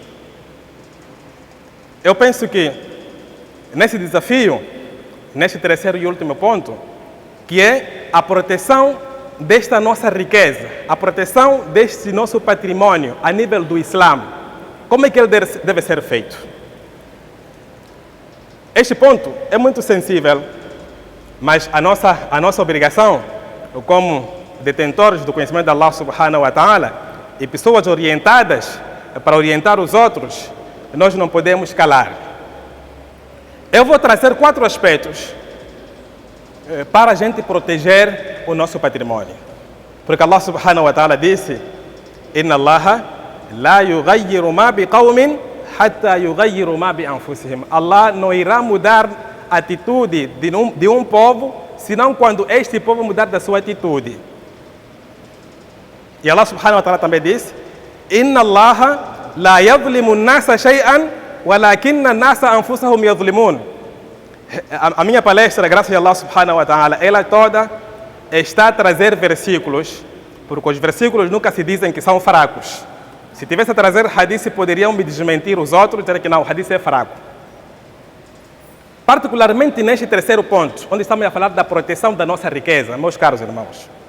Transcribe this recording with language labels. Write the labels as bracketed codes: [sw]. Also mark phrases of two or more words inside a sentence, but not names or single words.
[pt] Eu penso que nesse desafio, neste terceiro e último ponto, que é a proteção desta nossa riqueza, a proteção deste nosso patrimônio a nível do Islã, como é que ele deve ser feito? Este ponto é muito sensível, mas a nossa obrigação, como detentores do conhecimento de [ar] الله سبحانه وتعالى [pt] e pessoas orientadas para orientar os outros, nós não podemos calar. Eu vou trazer 4 aspectos para a gente proteger o nosso patrimônio. [ar] Porque الله سبحانه وتعالى disse: إن الله لا يغير ما بقوم حتى يغيروا ما بأنفسهم. [pt] Allah não irá mudar a atitude de um povo, senão quando este povo mudar da sua atitude. [ar] E الله سبحانه وتعالى [pt] também disse: [ar] إن الله لا يظلم الناس شيئا ولكن الناس أنفسهم يظلمون. [pt] A minha palestra, graças a [ar] الله سبحانه وتعالى, [pt] ela toda está a trazer versículos, porque os versículos nunca se dizem que são fracos. Se tivesse a trazer hadith, poderiam me desmentir os outros, dizer que não, o hadith é fraco. Particularmente neste terceiro ponto, onde estamos a falar da proteção da nossa riqueza, meus caros irmãos.